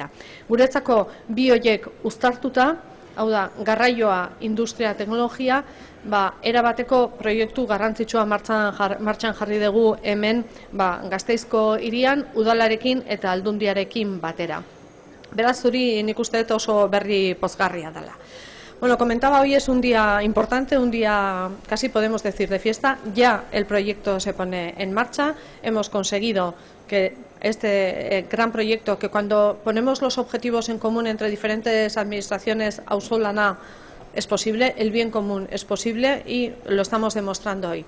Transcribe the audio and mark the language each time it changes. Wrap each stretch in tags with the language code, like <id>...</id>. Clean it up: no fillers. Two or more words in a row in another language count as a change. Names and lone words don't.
<eu>Guretzako bi horiek uztartuta, hau da, garraioa, industria, teknologia, erabateko proiektu garrantzitsua martxan jarri dugu hemen Gasteizko hirian, udalarekin eta aldundiarekin batera. Beraz, zuri nik uste dut oso berri pozgarria dela.</eu> <es>Bueno, comentaba, hoy es un día importante, un día casi podemos decir de fiesta. Ya el proyecto se pone en marcha. Hemos conseguido que este gran proyecto, que cuando ponemos los objetivos en común entre diferentes administraciones auzolana es posible, el bien común es posible y lo estamos demostrando hoy.</es>